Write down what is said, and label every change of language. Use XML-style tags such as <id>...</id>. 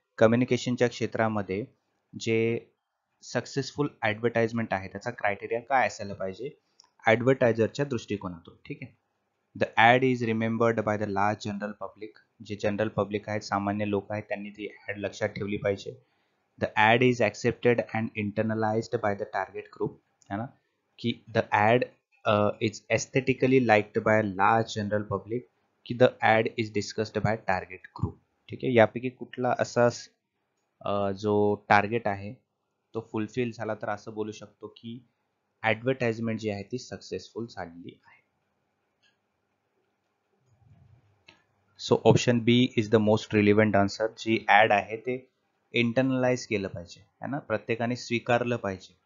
<mr>कम्युनिकेशनच्या क्षेत्रामध्ये जे successful advertisement आहे त्याचा क्रायटेरिया काय असायला पाहिजे ॲडव्हर्टायझरच्या दृष्टिकोनातून. ठीक आहे,</mr> <en>the ad is remembered by the large general public,</en> <mr>जे जनरल पब्लिक आहेत, सामान्य लोक आहेत, त्यांनी ती ॲड लक्षात ठेवली पाहिजे.</mr> <en>The ad is accepted and internalised by the target group, है ना, की the ad is aesthetically liked by large general public, की the ad is discussed by target group.</en> <mr>ठीक आहे, यापैकी कुठला असा जो टार्गेट आहे तो फुलफिल झाला तर असं बोलू शकतो की ॲडव्हर्टाइजमेंट जी आहे ती सक्सेसफुल झालेली आहे.</mr> <en>So option B is the most relevant answer.</en> <mr>G add आहे ते इंटरनलाइज केलं पाहिजे, है ना, प्रत्येकाने स्वीकारलं पाहिजे.</mr>